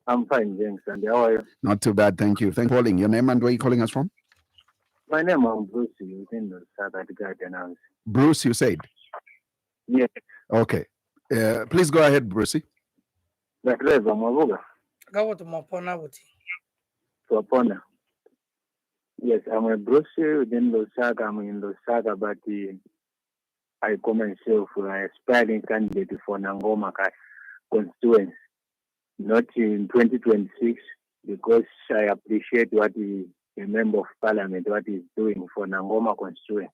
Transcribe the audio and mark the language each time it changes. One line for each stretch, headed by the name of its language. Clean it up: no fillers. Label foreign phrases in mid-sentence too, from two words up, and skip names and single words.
English: I'm fine, thanks. And how are you? Not too bad, thank you. Thanks for calling. Your name and where you calling us from? My name is Bruce. Within the South Garden House. Bruce, you said? Yes. Okay. Please go ahead, Brucey. The Trevor Mwiinde.
Tonga (Zambia): Gawo to mapona buti. Swapona.
English: Yes, I'm a Bruce within Lusaka. I'm in Lusaka, but I call myself an aspiring candidate for Nangoma constituency, not in 2026, because I appreciate what the member of parliament, what he's doing for Nangoma constituency.